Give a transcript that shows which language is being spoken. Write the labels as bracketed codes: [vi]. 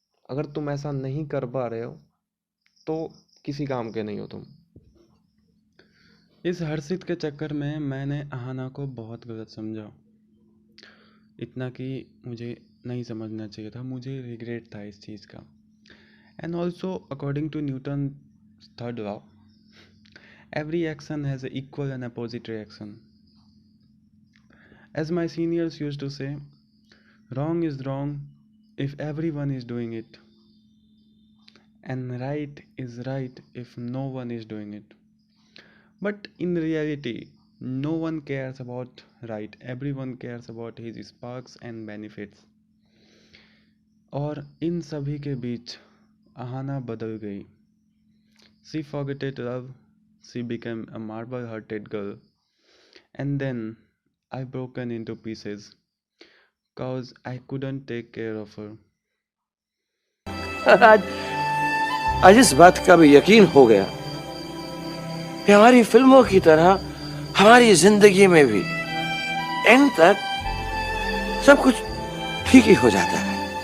[hi] अगर तुम ऐसा नहीं कर पा रहे हो तो किसी काम के नहीं हो तुम। इस हर्षित के चक्कर में मैंने आहाना को बहुत गलत समझा। इतना कि मुझे नहीं समझना चाहिए था, मुझे रिग्रेट था इस चीज़ का। [en] And also according to Newton third law, every action has an equal and opposite reaction. As my seniors used to say, wrong is wrong if everyone is doing it, and right is right if no one is doing it. But in reality, no one cares about right, everyone cares about his sparks and benefits. [hi] और इन सभी के बीच आहाना बदल गई। [en] She forgot love. She became a marble-hearted girl, and then I broken into pieces, cause I couldn't take care of her. [hi] आज इस बात का भी यकीन हो गया कि हमारी फिल्मों की तरह हमारी जिंदगी में भी एंड तक सब कुछ ठीक ही हो जाता है।